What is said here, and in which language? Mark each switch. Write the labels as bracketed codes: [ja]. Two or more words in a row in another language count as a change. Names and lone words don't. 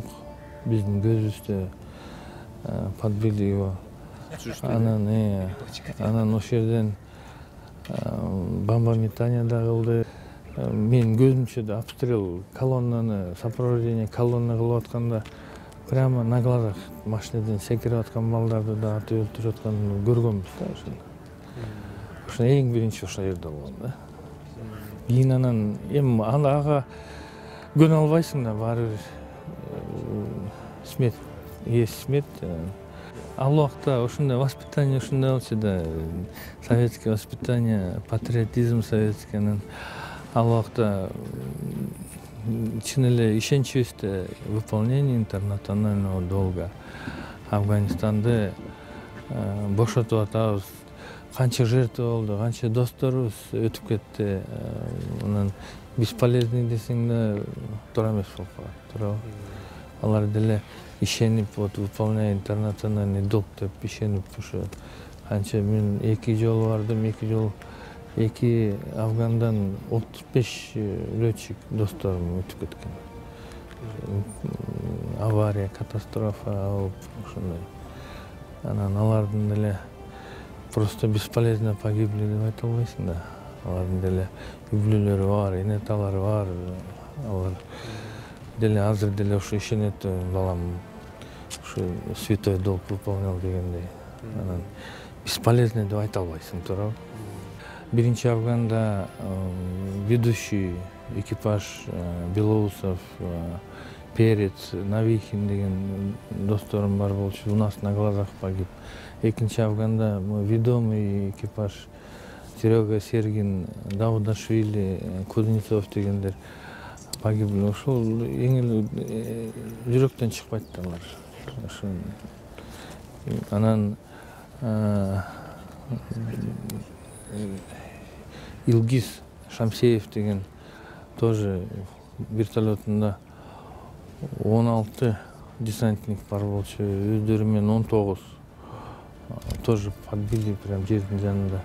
[ky] Биздин көзүбүздө [ru] подбили его. [ky] Анан ошол жерден бомбометание да кылды. Мен көзүмчө да обстрел колоннаны, [ru] сопровождение колонна [ky] кылып атканда [ru] прямо на глазах [ky] машинадан секирип аткан балдарды да атып өлтүрүп атканын көргөнбүз да ошондо. Ошо эң биринчи ошол жерде болгон да. Кийин анан эми ага көнө албайсың да, баары бир [ru] смерть, есть смерть. [ky] Ал убакта ошондой воспитание ушундай болчу да, [ru] советское воспитание, патриотизм советский. [ky] Анан ал убакта чын эле ишенчибизде [ru] выполнение интернационального долга. [ky] Афганистанды бошотуп атабыз. Канча жертва болду, канча досторубуз өтүп кетти. Анан бесполезный десең да туура эмес болуп калат. Туура. Алар деле ишенип, [ru] вот выполняя интернациональный долг [ky] деп ишенип ошо канча мен 2 жолу бардым, 2 жолу эки Афгандан 35 летчик досторум өтүп кеткен. Авария, катастрофа болуп ошондой. Анан алардын деле [ru] просто бесполезно погибли [ky] деп айта албайсың да. Алардын деле үй бүлөлөрү бар, энеталары бар. Алар деле азыр деле ошо ишенет, балам ушу [ru] святой долг выполнял [ky] дегендей. Анан бесполезный деп айта албайсың, туурабы? Биринчи Афганда [ru] ведущий экипаж [ky] Белоусов, Перец, Навихин деген досторум бар болчу, [ru] у нас на глазах погиб. [ky] Экинчи Афганда [ru] ведомый экипаж [ky] Серега Сергин, Даудашвили, Кузнецов дегендер погибли. Ошол эң эле жүрөктөн чыкпайт алар. Анан Илгиз Шамсеев деген тоже вертолетунда 16 десантник бар болчу, өздөрү менен 19 [ru] тоже подбили прям [ky] жердин жанында.